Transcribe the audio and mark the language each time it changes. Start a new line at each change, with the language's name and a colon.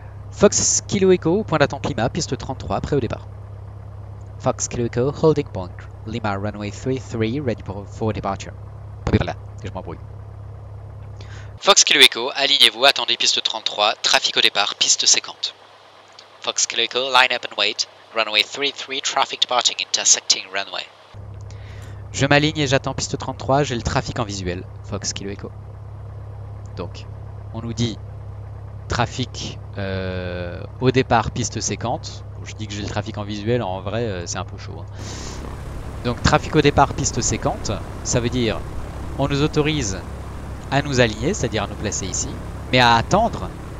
English: Fox Kilo Echo, point d'attente Lima, piste 33, prêt au départ. Fox Kilo Echo, holding point, Lima runway 33, ready for departure.
French: Voilà, que je m'embrouille. Fox Kilo Echo, alignez-vous, attendez piste 33, trafic au départ, piste 50.
English: Fox Kilo Echo, line up and wait, runway 33, traffic departing, intersecting runway.
French: Je m'aligne et j'attends piste 33, j'ai le trafic en visuel, Fox Kilo Echo. Donc, on nous dit trafic au départ, piste 50. Je dis que j'ai le trafic en visuel, en vrai, c'est un peu chaud. Hein. Donc, trafic au départ, piste 50, ça veut dire on nous autorise à nous aligner, c'est-à-dire à nous placer ici, mais à attendre.